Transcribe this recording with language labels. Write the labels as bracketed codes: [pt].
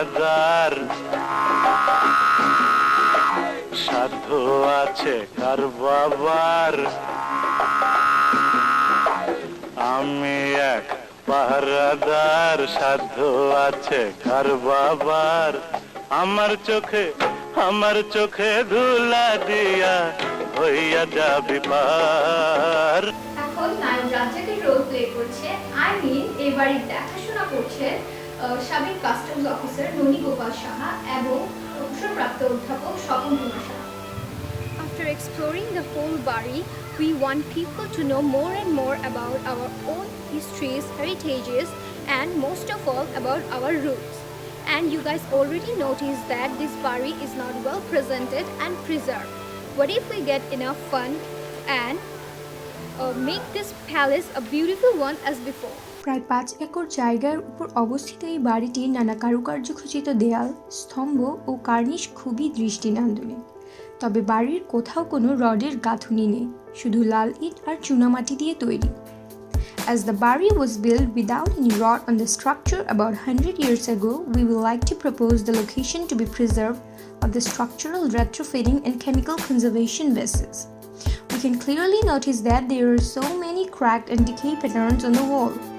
[bn] পাহারাদার সাধ্য আছে কার বাবার আমি এক পাহারাদার সাধ্য আছে কার বাবার আমার চোখে ধুলা দিয়া হইয়া যাবি পার এখন নায়ক রাজ্জাকের রোল প্লে করছে এই বাড়ির দেখাশোনা করছে সাবেক কাস্টমস অফিসার ননী গোপাল সাহা এবং অবসরপ্রাপ্ত অধ্যাপক Swapan Kumar Saha. [en] After exploring the whole Bari, we want people to know more and more about our own histories, heritages, and most of all about our roots. And you guys already noticed that this Bari is not well presented and preserved. What if we get enough fun and make this palace a beautiful one as before? [bn] প্রায় 5 acre জায়গার উপর অবস্থিত এই বাড়িটির নানা কারুকার্য খচিত দেয়াল, স্তম্ভ ও কার্নিশ খুবই দৃষ্টিনন্দনীয়। তবে বাড়ির কোথাও কোনো রডের গাঁথুনি নেই, শুধু লাল ইট আর চুনামাটি দিয়ে তৈরি। [en] As the Bari was built without any rod on the structure about 100 years ago, we would like to propose the location to be preserved of the structural retrofitting and chemical conservation basis. We can clearly notice that there are so many cracked and decay patterns on the wall.